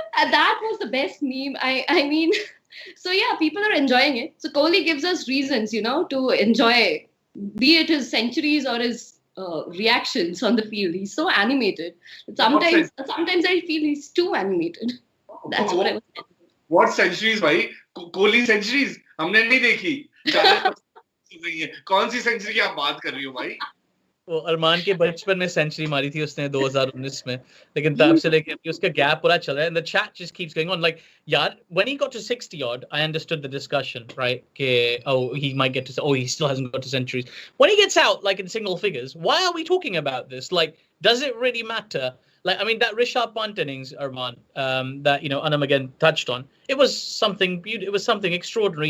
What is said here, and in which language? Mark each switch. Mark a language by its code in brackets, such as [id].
[en] That was the best meme. I mean, so yeah, people are enjoying it. So Kohli gives us reasons, to enjoy, be it his centuries or his reactions on the field. He's so animated. Sometimes I feel he's too animated. That's what I was saying. What centuries, भाई? [hi] Kohli centuries हमने नहीं देखी. कौन सी century की आप बात कर रही हो भाई? वो अरमान के बचपन में सेंचुरी मारी थी उसने 2019 में, लेकिन तब से लेके अभी उसका गैप पूरा चल रहा है. [en] And the chat just keeps going on. Like, यार, when he got to 60 odd, I understood the discussion, right? He might get to, he still hasn't got to centuries. When he gets out, like in single figures, why are we talking about this? Like, does it really matter? Like, I mean, that Rishabh Pant innings, Arman, that Anam again touched on, it was something beautiful. It was something extraordinary.